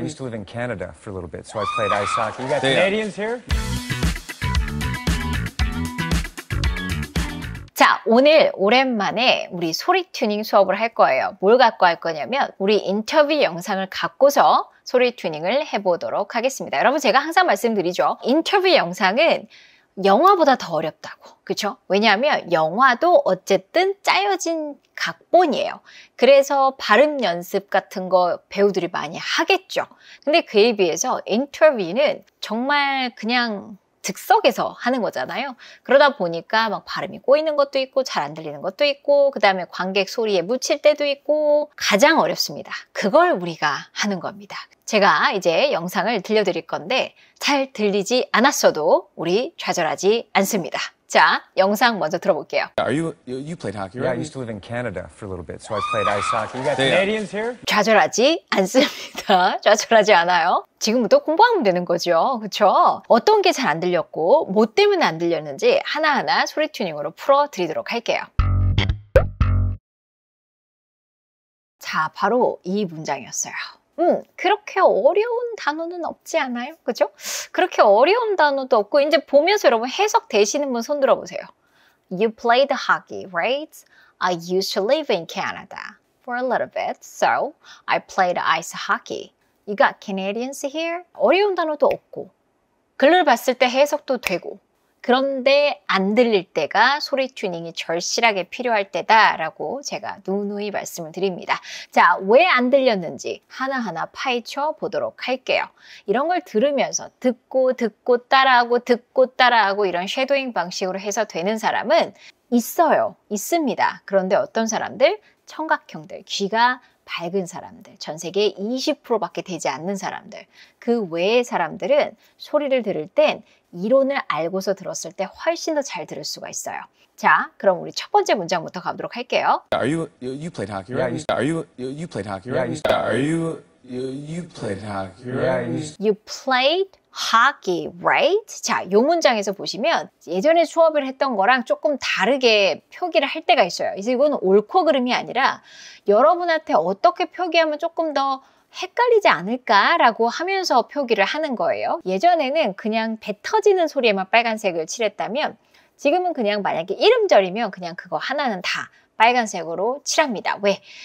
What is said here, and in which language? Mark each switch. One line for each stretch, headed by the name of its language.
English: I used to live in Canada for a little bit, so I played ice hockey. You got Canadians here?
Korean: 자, 오늘 오랜만에 우리 소리 튜닝 수업을 할 거예요. 뭘 갖고 할 거냐면 우리 인터뷰 영상을 갖고서 소리 튜닝을 해보도록 하겠습니다. 여러분 제가 항상 말씀드리죠. 인터뷰 영상은 영화보다 더 어렵다고. 그렇죠? 왜냐하면 영화도 어쨌든 짜여진 각본이에요. 그래서 발음 연습 같은 거 배우들이 많이 하겠죠. 근데 그에 비해서 인터뷰는 정말 그냥 즉석에서 하는 거잖아요. 그러다 보니까 막 발음이 꼬이는 것도 있고 잘 안 들리는 것도 있고 그 다음에 관객 소리에 묻힐 때도 있고 가장 어렵습니다. 그걸 우리가 하는 겁니다. 제가 이제 영상을 들려드릴 건데 잘 들리지 않았어도 우리 좌절하지 않습니다. 자, 영상 먼저 들어볼게요.
English: You played hockey, Yeah, I right? used to live in Canada for a little bit, so I played ice hockey. You got Canadians here?
Korean: 좌절하지 않습니다. 좌절하지 않아요. 지금부터 공부하면 되는 거죠. 그렇죠? 어떤 게 잘 안 들렸고 뭐 때문에 안 들렸는지 하나하나 소리 튜닝으로 풀어드리도록 할게요. 자, 바로 이 문장이었어요. 그렇게 어려운 단어는 없지 않아요? 그죠? 그렇게 어려운 단어도 없고 이제 보면서 여러분 해석 되시는 분 손 들어보세요.
English: You played hockey, right? I used to live in Canada for a little bit, so I played ice hockey. You got Canadians here?
Korean: 어려운 단어도 없고 글을 봤을 때 해석도 되고 그런데 안 들릴 때가 소리 튜닝이 절실하게 필요할 때다라고 제가 누누이 말씀을 드립니다. 자, 왜 안 들렸는지 하나하나 파헤쳐 보도록 할게요. 이런 걸 들으면서 듣고 따라하고 이런 쉐도잉 방식으로 해서 되는 사람은 있어요. 있습니다. 그런데 어떤 사람들? 청각형들, 귀가 밝은 사람들, 전 세계 20%밖에 되지 않는 사람들, 그 외의 사람들은 소리를 들을 땐 이론을 알고서 들었을 때 훨씬 더 잘 들을 수가 있어요. 자, 그럼 우리 첫 번째 문장부터 가보도록 할게요.
English: You played hockey, right? You played hockey, right? You played hockey, right? You played hockey, right?
Korean: 자, 요 문장에서 보시면 예전에 수업을 했던 거랑 조금 다르게 표기를 할 때가 있어요. 그래서 이건 옳고 그름이 아니라 여러분한테 어떻게 표기하면 조금 더 헷갈리지 않을까라고 하면서 표기를 하는 거예요. 예전에는 그냥 배 터지는 소리에만 빨간색을 칠했다면 지금은 그냥 만약에 이름절이면 그냥 그거 하나는 다 빨간색으로 칠합니다. 왜?